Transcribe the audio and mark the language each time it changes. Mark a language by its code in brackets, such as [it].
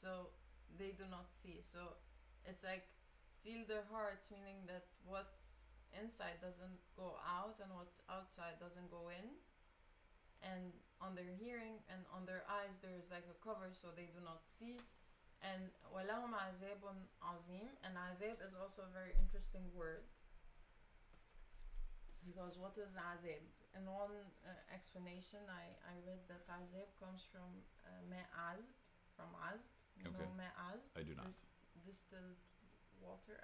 [en] So they do not see. So it's like seal their hearts, meaning that what's inside doesn't go out and what's outside doesn't go in. And on their hearing and on their eyes there's like a cover so they do not see. [ar] And وَلَهُمْ عَذَابٌ عَظِيمٌ. [en] And azab is also a very interesting word, because what is azab? In one explanation I read that azab comes from ma'azb, from azb. You know ma'azb? I do not. Distilled water.